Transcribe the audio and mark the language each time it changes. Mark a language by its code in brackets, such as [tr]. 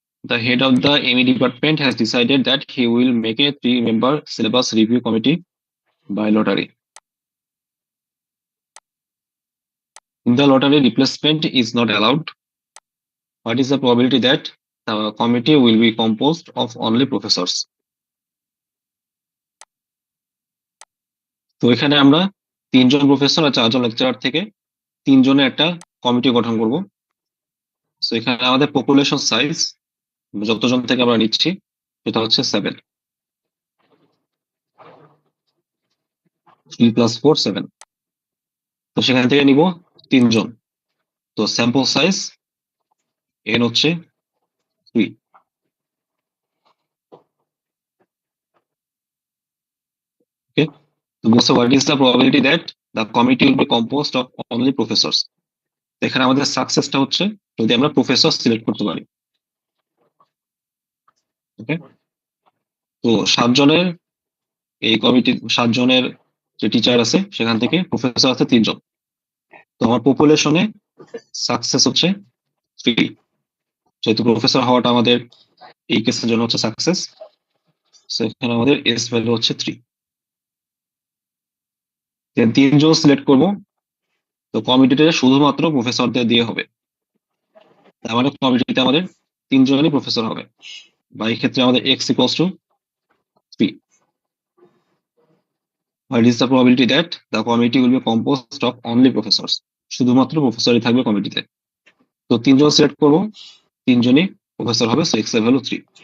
[en] The head of the AV department has decided that he will make a 3-member syllabus review committee by lottery. In the lottery, replacement is not allowed. What is the probability that the committee will be composed of only professors? [bn] তো এখানে আমরা 3 জন professor আর 4 জন lecturer থেকে 3 জনের একটা committee গঠন করব। So এখানে আমাদের পপুলেশন সাইজ যতজন থেকে আমরা নিচ্ছি সেটা হচ্ছে 7, 3 + 4 7। তো সেখান থেকে নিব 3 জন। তো স্যাম্পল সাইজ n হচ্ছে 3। ওকে, তো বলছে [en] what is the probability that the committee will be composed of only professors? [bn] এখানে আমাদের সাকসেসটা হচ্ছে যদি আমরা প্রফেসর সিলেক্ট করতে পারি। ওকে, তো 7 জনের এই কমিটি 7 জনের যে টিচার আছে সেখান থেকে প্রফেসর আছে 3 জন। তো আমার পপুলেশনে সাকসেস হচ্ছে 3, যেহেতু প্রফেসর হওয়াটা আমাদের এই কেসের জন্য হচ্ছে সাকসেস। সো এখানে আমাদের এস ভ্যালু হচ্ছে 3। দেন 3 জন সিলেক্ট করব। তো কমিটিতে শুধুমাত্র প্রফেসরদের দিয়ে হবে, তার মানে কমিটিতে আমাদের 3 জনই প্রফেসর হবে, বা এই ক্ষেত্রে আমাদের x = 3। [en] What is the probability that the committee will be composed of only professors? [bn] শুধুমাত্র প্রফেসরই থাকবে কমিটিতে। তো 3 জন সিলেক্ট করব, 3 জনই প্রফেসর হবে, সো x এর ভ্যালু 3।